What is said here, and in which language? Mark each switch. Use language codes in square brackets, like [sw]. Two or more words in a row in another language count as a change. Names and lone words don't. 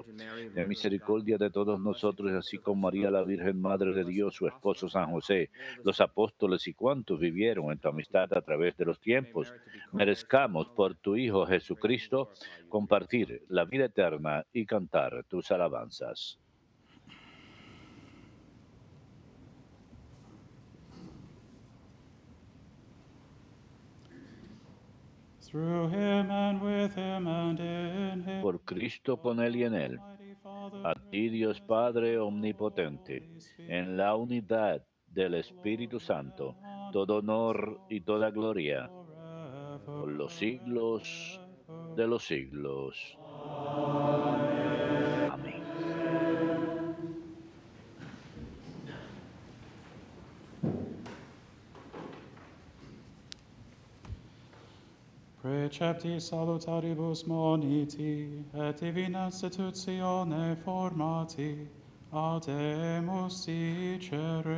[es] Ten misericordia de todos nosotros, así como María la Virgen Madre de Dios, su esposo San José, los apóstoles y cuantos vivieron en tu amistad a través de los tiempos, merezcamos por tu Hijo Jesucristo compartir la vida eterna y cantar tus alabanzas. [en] Through him and with him and in him. [es] Por Cristo, con Él y en Él. A ti, Dios Padre Omnipotente, en la unidad del Espíritu Santo, todo honor y toda gloria por los siglos de los siglos. Amén. [la] Precepti salutaribus moniti, et divina institutione formati, ademus dicere.